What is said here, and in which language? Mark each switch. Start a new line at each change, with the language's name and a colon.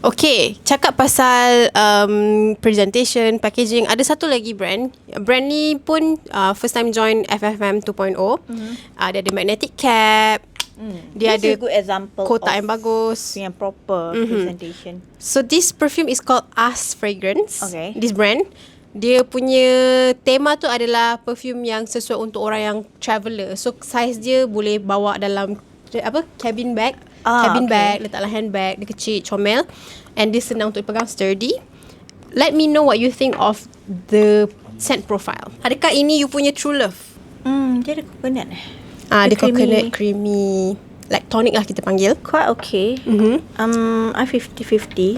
Malay: Okay, cakap pasal presentation, packaging, ada satu lagi brand. Brand ni pun first time join FFM 2.0. Dia ada magnetic cap. Dia
English: This is a good example
Malay: kotak yang bagus. yang proper presentation.
English: So this perfume is called Us Fragrance. Okay.
Malay: This brand, dia punya tema tu adalah perfume yang sesuai untuk orang yang traveller. So size dia boleh bawa dalam cabin bag. Cabin bag, letaklah handbag, dia kecil, comel, and dia senang untuk dipegang, sturdy.
English: Let me know what you think of the scent profile.
Malay: Adakah ini you punya true love? Dia ada coconut Dia coconut creamy, like tonic lah kita panggil.
English: Quite okay. I 50-50.